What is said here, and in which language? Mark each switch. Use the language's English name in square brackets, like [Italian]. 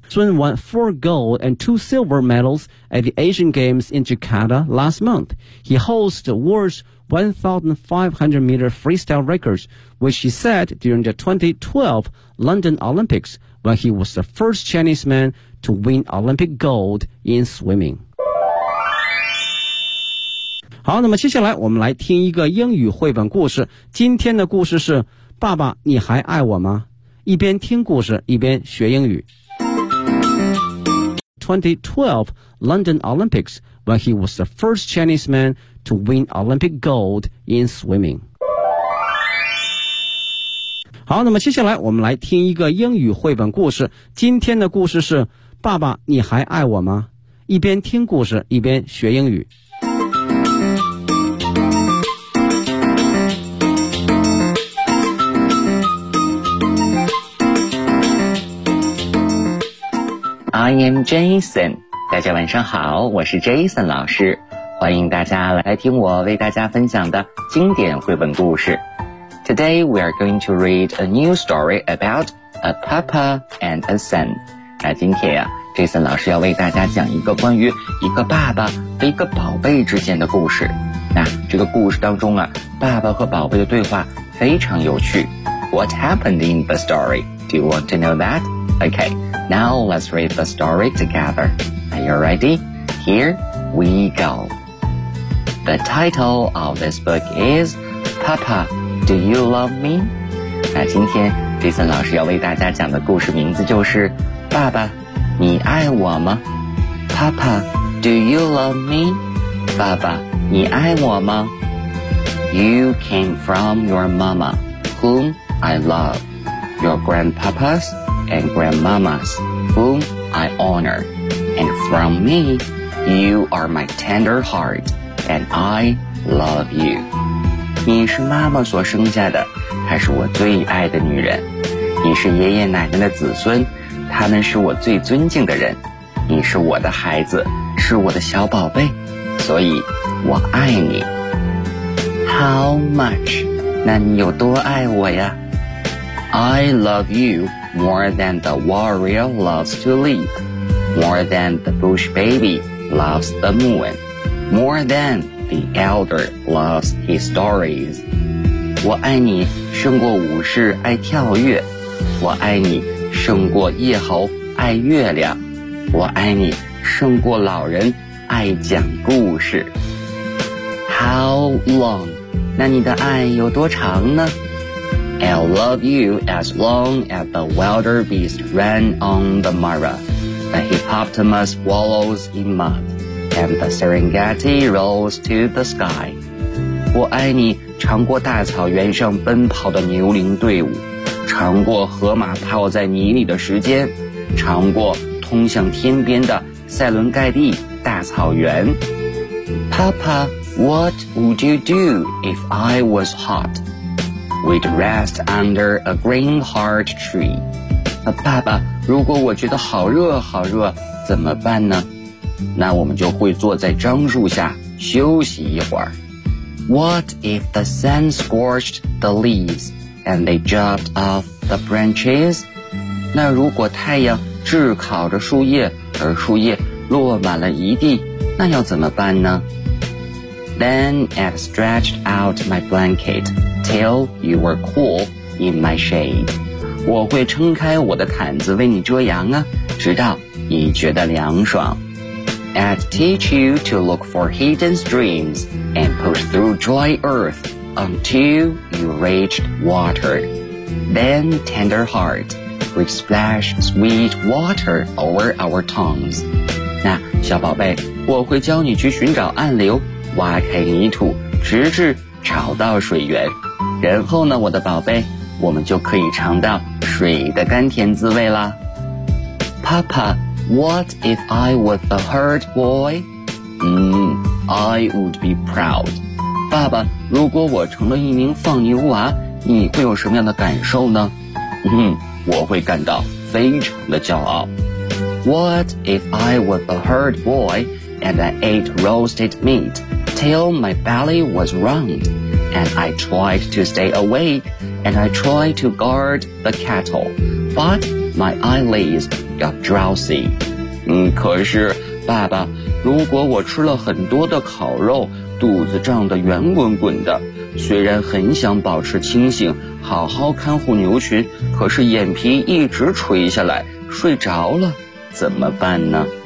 [English] Sun won 4 gold and 2 silver medals at the Asian Games in Jakarta last month. He holds the world's 1500 meter freestyle records, which he set during the 2012 London Olympics when he was the first Chinese man to win Olympic gold in swimming. [Chinese] 好，那么接下来我们来听一个英语绘本故事。今天的故事是爸爸你还爱我吗？一边听故事一边学英语。 [English] 2012 London Olympics when he was the first Chinese man to win Olympic gold in swimming. [Chinese] 好，那么接下来我们来听一个英语绘本故事。今天的故事是爸爸你还爱我吗？一边听故事一边学英语。 [English] I am Jason. [Chinese] 大家晚上好，我是 Jason 老师，欢迎大家来听我为大家分享的经典绘本故事。 [English] Today we are going to read a new story about a papa and a son. [Chinese] 那今天啊， Jason 老师要为大家讲一个关于一个爸爸和一个宝贝之间的故事。那这个故事当中啊，爸爸和宝贝的对话非常有趣。 [English] What happened in the story? Do you want to know that? Okay, now let's read the story together. Are you ready? Here we go. The title of this book is Papa, Do You Love Me? [Chinese] 那今天 Jason 老师要为大家讲的故事名字就是爸爸你爱我吗 [English] Papa, do you love me? [Chinese] 爸爸你爱我吗 [English] You came from your mama, whom I love. Your grandpapas and grandmamas, whom I honor. And from me, you are my tender heart, and I love you. [Chinese] 你是妈妈所生下的，她是我最爱的女人。你是爷爷奶奶的子孙，他们是我最尊敬的人。你是我的孩子，是我的小宝贝，所以我爱你。 [English] How much? [Chinese] 那你有多爱我呀？ [English] I love you more than the warrior loves to leap, more than the bush baby loves the moon, more than the elder loves his stories. [Chinese] 我爱你胜过武士爱跳跃，我爱你胜过夜猴爱月亮，我爱你胜过老人爱讲故事。 [English] How long? [Chinese] 那你的爱有多长呢？ [English] I'll love you as long as the wilder beast ran on the Mara, the hippopotamus wallows in mud, and the Serengeti rolls to the sky. [Chinese] 我爱你长过大草原上奔跑的牛羚队伍，长过河马泡在泥里的时间，长过通向天边的塞伦盖蒂大草原。 [English] Papa, what would you do if I was hot? We'd rest under a green heart tree. [Chinese] 爸爸，如果我觉得好热好热怎么办呢？那我们就会坐在樟树下休息一会儿。 [English] What if the sun scorched the leaves? And they dropped off the branches? [Chinese] 那如果太阳炙烤着树叶，而树叶落满了一地，那要怎么办呢？ [English] Then I've stretched out my blanket till you were cool in my shade. [Chinese] 我会撑开我的毯子为你遮阳啊，直到你觉得凉爽。 [English] I'd teach you to look for hidden streams and push through dry earth. Until you reached water, then tender heart, we splash sweet water over our tongues. [Chinese] 那小宝贝，我会教你去寻找暗流，挖开泥土，直至找到水源。然后呢，我的宝贝，我们就可以尝到水的甘甜滋味啦。 [English] Papa, what if I was a herd boy? I would be proud. [Chinese] 爸爸，如果我成了一名放牛娃，你会有什么样的感受呢？我会感到非常的骄傲。 [English] What if I was a herd boy and I ate roasted meat till my belly was round, and I tried to stay awake and I tried to guard the cattle, but my eyelids got drowsy. [Chinese] 可是，爸爸，如果我吃了很多的烤肉。肚子胀得圆滚滚的，虽然很想保持清醒，好好看护牛群，可是眼皮一直垂下来，睡着了，怎么办呢？